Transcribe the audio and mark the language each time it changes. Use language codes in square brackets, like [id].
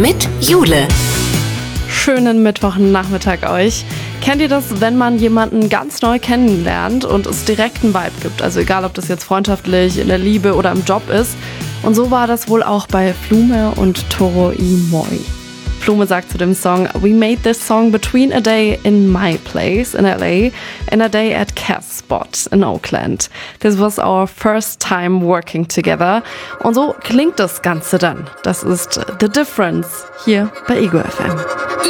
[de] mit Jule. Schönen Mittwochnachmittag euch. Kennt ihr das, wenn man jemanden ganz neu kennenlernt und es direkt einen Vibe gibt? Also egal, ob das jetzt freundschaftlich, in der Liebe oder im Job ist. Und so war das wohl auch bei Flume und Toro Imoi. Flume sagt zu dem Song: [en] "We made this song between a day in my place in LA and a day at Cass Spot in Oakland. This was our first time working together." [de] Und so klingt das Ganze dann. Das ist The Difference hier bei Ego FM.